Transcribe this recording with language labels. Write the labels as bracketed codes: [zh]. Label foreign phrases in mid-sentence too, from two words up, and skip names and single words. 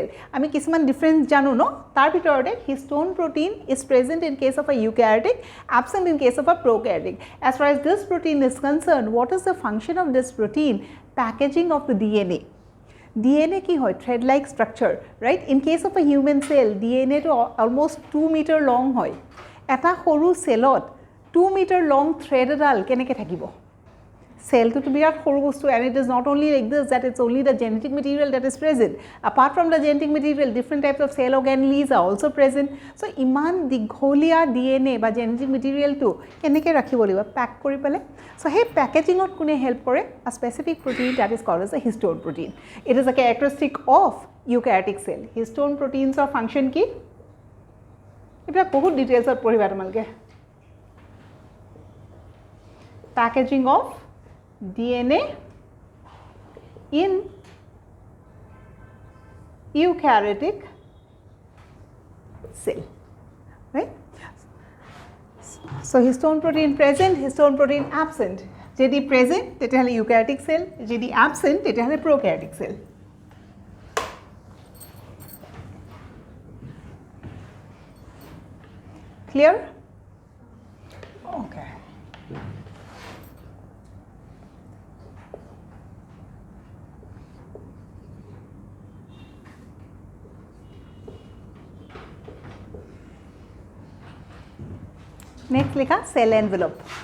[as] আমি কিছুমান difference জানো নে, তাৰ ভিতৰত [en] histone protein is present in case of a eukaryotic, absent in case of a prokaryotic. As far as this protein is concerned, what is the function of this protein? Packaging of the DNA. DNA [as] কি হয় [en] thread like structure, right? In case of a human cell, DNA to almost 2 meter long hoy. [as] এটা সৰু সেলত [en] 2 meter long thread [as] এডাল কেনেকৈ থাকিব [en] cell to [as] বিৰাট সৰু বস্তু [en] and it is not only like this that it's only the genetic material that is present. Apart from the genetic material, different types of cell organelles are also present. [as] So ইমান দীঘলীয়া DNA বা [en] genetic material [as] to কেনেকৈ ৰাখিব লাগিব pack কৰি পেলে. So hey packaging ত কোনে help কৰে? [en] A specific protein that is called as a histone protein. It is a characteristic of eukaryotic cell. Histone proteins of function কি? [as] এটা বহুত ডিটেইলছত পঢ়িবা তোমালকে [en] packaging of DNA in eukaryotic cell, right? So histone protein present, histone protein absent. [as] যদি present তেতিয়াহলে [en] eukaryotic cell, [as] যদি absent তেতিয়াহলে [en] prokaryotic cell. Clear? Okay. Next likha cell envelope.